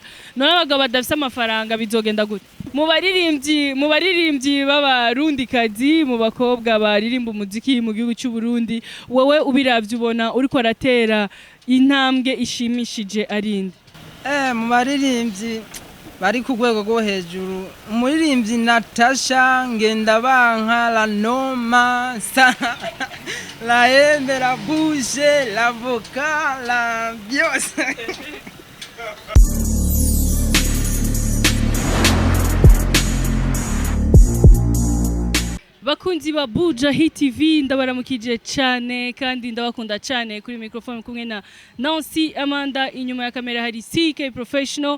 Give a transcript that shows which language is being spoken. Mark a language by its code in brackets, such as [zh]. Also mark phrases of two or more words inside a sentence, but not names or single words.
[rn] None abagabo badafite amafaranga bizogenda gute? Mu baririmbyi b'abarundikazi, mu bakobwa baririmba umuziki mu gihugu cy'u Burundi, wowe ubiravye ubona uriko aratera intambwe ishimishije arinde? Mu baririmbyi bari ku rwego rwo hejuru, umuririmbyi Natasha, Ngendabanka, La Noma, La Hembe, La Bouche, La Voka, La byose. Bakunzi ba Bujahit TV ndabaramukije cyane kandi ndabakunda cyane kuri microphone kumwe na Nancy Amanda, inyuma ya kamera hari CK Professional.